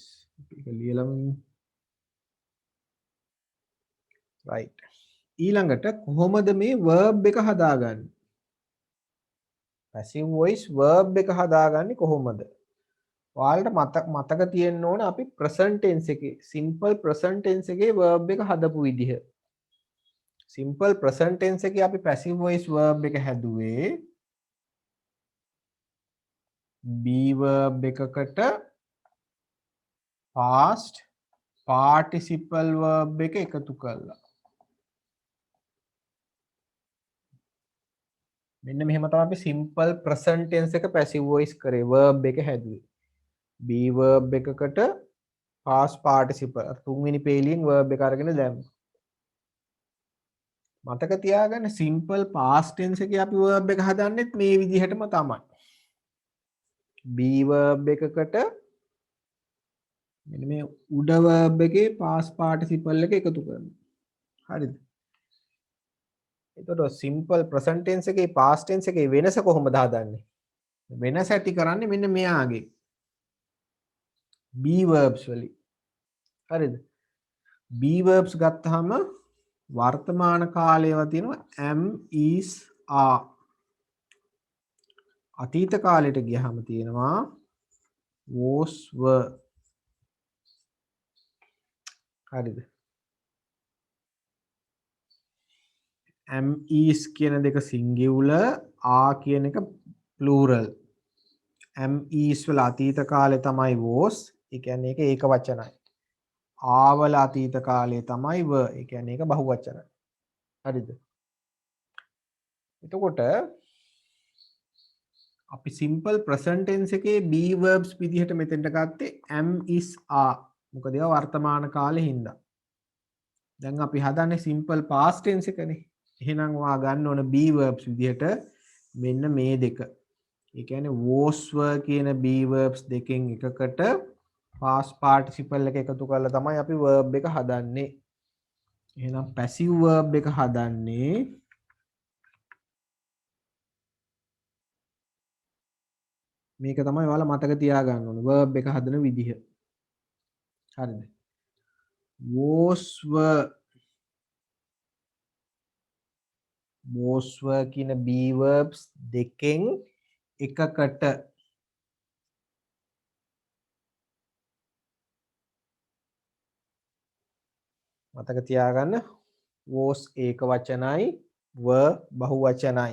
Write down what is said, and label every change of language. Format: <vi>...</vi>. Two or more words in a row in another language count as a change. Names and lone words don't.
<si>ඒක ලියලම right. ඊළඟට කොහොමද මේ verb එක හදාගන්නේ?</si> <en>passive voice verb</en> <si>එක හදාගන්නේ කොහොමද? ඔයාලට මතක තියෙන්න ඕන අපි</si> <en>present tense</en> <si>එකේ</si> <en>simple present tense</en> <si>එකේ verb එක හදපු විදිහ.</si> <en>simple present tense</en> <si>එකේ අපි</si> <en>passive voice verb</en> <si>එක හැදුවේ</si> <en>be verb</en> <si>එකකට</si> <en>past participle verb</en> <si>එක එකතු කරලා. මෙන්න මෙහෙම තමයි අපි</si> <en>simple present tense</en> <si>එක</si> <en>passive voice</en> <si>කරේ verb එක හැදුවේ.</si> <en>be verb</en> <si>එකකට</si> <en>past participle</en> <si>තුන්වෙනි පේලියෙන් verb එක අරගෙන දැම්මා. මතක තියාගන්න</si> <en>simple past tense</en> <si>එකේ අපි verb එක හදන්නෙත් මේ විදිහටම තමයි.</si> <en>be verb</en> <si>එකකට මෙන්න මේ උඩ verb එකේ</si> <en>past participle</en> <si>එක එකතු කරනවා. හරිද? එතකොට</si> <en>simple present tense</en> <si>එකේ</si> <en>past tense</en> <si>එකේ වෙනස කොහොමද හදන්නේ? වෙනස ඇති කරන්නේ මෙන්න මෙයාගේ</si> <en>be verbs</en> <si>වලින්. හරිද?</si> <en>be verbs</en> <si>ගත්තාම වර්තමාන කාලයේව තියෙනවා</si> <en>am is are.</en> <si>අතීත කාලයට ගියහම තියෙනවා</si> <en>was were.</en> <si>හරිද?</si> <en>am is</en> <si>කියන දෙක singular, are කියන එක plural.</si> <en>am is</en> <si>වල අතීත කාලේ තමයි was, ඒ කියන්නේ ඒක ඒක වචනයි. are වල අතීත කාලේ තමයි were, ඒ කියන්නේ ඒක බහු වචනයි. හරිද? එතකොට අපි</si> <en>simple present tense</en> <si>එකේ</si> <en>be verbs</en> <si>විදිහට මෙතෙන්ට ගත්තේ</si> <en>am is are.</en> <si>මොකද ඒවා වර්තමාන කාලේ හින්දා. දැන් අපි හදන්නේ</si> <en>simple past tense</en> <si>එකනේ. එහෙනම් ඔයා ගන්න ඕන</si> <en>be verbs</en> <si>විදිහට මෙන්න මේ දෙක. ඒ කියන්නේ</si> <en>was were</en> <si>කියන</si> <en>be verbs</en> <si>දෙකෙන් එකකට</si> <en>past participle</en> <si>එක එකතු කරලා තමයි අපි verb එක හදන්නේ. එහෙනම්</si> <en>passive verb</en> <si>එක හදන්නේ මේක තමයි ඔයාලා මතක තියාගන්න ඕනේ verb එක හදන විදිහ. හරිද?</si> <en>was were</en> <si>කියන</si> <en>be verbs</en> <si>දෙකෙන් එකකට මතක තියාගන්න was ඒක වචනයි were බහු වචනයි.</si>